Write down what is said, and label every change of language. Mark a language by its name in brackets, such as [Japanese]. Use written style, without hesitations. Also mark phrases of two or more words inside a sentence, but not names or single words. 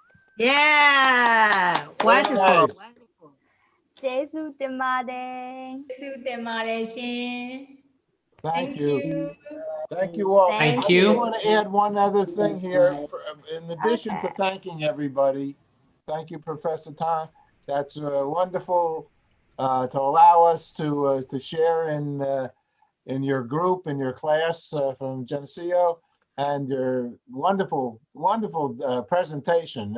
[English] Yeah, wonderful. nice. Wonderful. Jesu Temade. [Burmese] ကျေးဇူးတင်ပါတယ်ရှင် [English] Thank Thank you. you Thank you all. Thank Thank I just you. want to add one other thing here. In addition to Okay. thanking everybody, thank you, Professor Tang. That's wonderful to allow us to share in your group, in your class from Geneseo, and your wonderful, wonderful presentation.